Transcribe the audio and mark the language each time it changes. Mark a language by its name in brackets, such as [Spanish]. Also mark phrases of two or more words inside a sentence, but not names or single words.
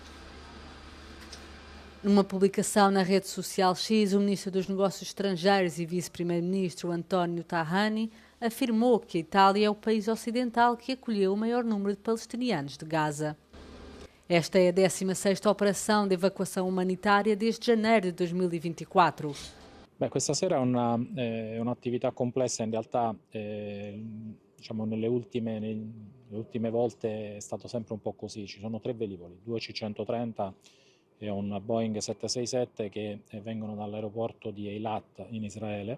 [Portuguese] Numa publicação na rede social X, o Ministro dos Negócios Estrangeiros e Vice-Primeiro-Ministro António Tajani afirmou que a Itália é o país ocidental que acolheu o maior número de palestinianos de Gaza. Esta é a 16ª operação de evacuação humanitária desde janeiro de 2024. [Italian] Questa sera è un'attività complessa, in realtà diciamo nelle ultime volte è stato sempre un po' così. Ci sono 3 velivoli, 2 C-130 e un Boeing 767 che vengono dall'aeroporto di Eilat in Israele.